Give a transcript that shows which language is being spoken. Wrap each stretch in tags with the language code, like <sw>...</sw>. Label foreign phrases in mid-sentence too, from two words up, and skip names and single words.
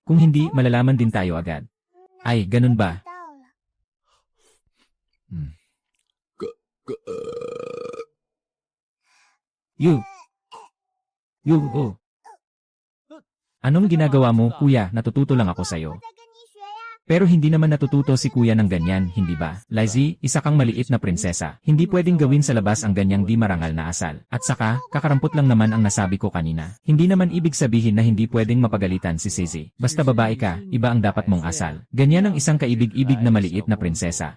<tl>Kung hindi, malalaman din tayo agad. Ay, ganun ba?</tl> <zh>知道 Oh.</zh> <tl>Anong ginagawa mo, kuya? Natututo lang ako sa'yo.</tl> <zh>我在跟你学呀。</zh> <tl>Pero hindi naman natututo si kuya ng ganyan, hindi ba? Lizzie, isa kang maliit na prinsesa. Hindi pwedeng gawin sa labas ang ganyang di marangal na asal. At saka, kakarampot lang naman ang nasabi ko kanina. Hindi naman ibig sabihin na hindi pwedeng mapagalitan si Sisi. Basta babae ka, iba ang dapat mong asal. Ganyan ang isang kaibig-ibig na maliit na prinsesa.</tl>